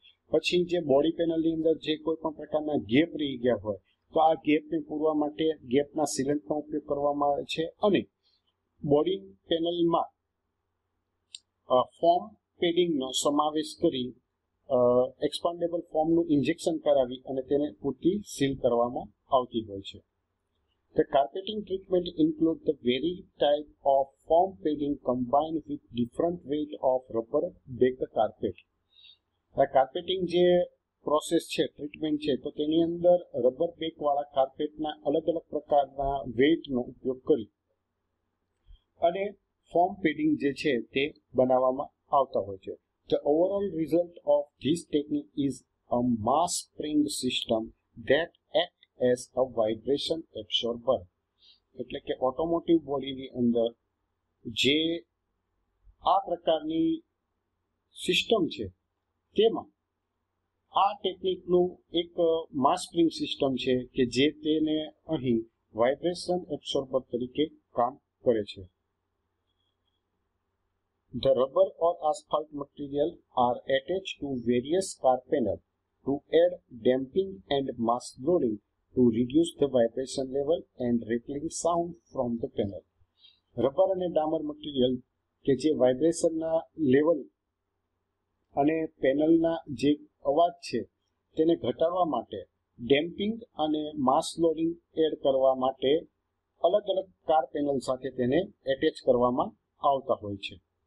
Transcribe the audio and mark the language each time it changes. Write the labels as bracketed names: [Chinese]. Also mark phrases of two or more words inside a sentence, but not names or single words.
[Gujarati] પછી જે બોડી પેનલની અંદર જે કોઈ પણ પ્રકારના ગેપ રહી ગયા હોય તો આ ગેપને પૂરવા માટે ગેપના સિલન્ટનો ઉપયોગ કરવામાં આવે છે અને બોડી પેનલમાં [English] foam padding [Gujarati] સમાવેશ કરી [English] expandable foam [Gujarati] ઇન્જેક્શન કરાવી અને તેને પૂરતી સીલ કરવામાં આવતી હોય છે. [English] The carpeting treatment includes the varied type of foam padding combined with different weight of rubber backed carpet. [Gujarati] આ કાર્પેટિંગ જે પ્રોસેસ છે, ટ્રીટમેન્ટ છે, તો તેની અંદર [English] rubber back [Gujarati] વાળા કાર્પેટના અલગ અલગ પ્રકારના વેઇટનો ઉપયોગ કરી અને [English] foam padding [Gujarati] જે છે તે બનાવવામાં આવતા હોય છે. [English] The overall result of this technique is a mass spring system that acts as a vibration absorber. [Gujarati] એટલે કે [English] automotive body [Gujarati] અંદર જે આ પ્રકારની સિસ્ટમ છે તેમાં આ ટેકનિકનું એક [English] mass spring system [Gujarati] છે કે જે તેને અહીં [English] vibration absorber [Gujarati] તરીકે કામ કરે છે. [English] The rubber or asphalt material are attached to various car panels to add damping and mass loading to reduce the vibration level and rattling sound from the panel. [Gujarati] રબર અને ડામર મટીરિયલ કે જે વાઇબ્રેશનના લેવલ અને પેનલના જે અવાજ છે તેને ઘટાડવા માટે ડેમ્પિંગ અને [English] mass loading add [Gujarati] કરવા માટે અલગ અલગ [English] car panel [Gujarati] સાથે તેને એટેચ કરવામાં આવતા હોય છે.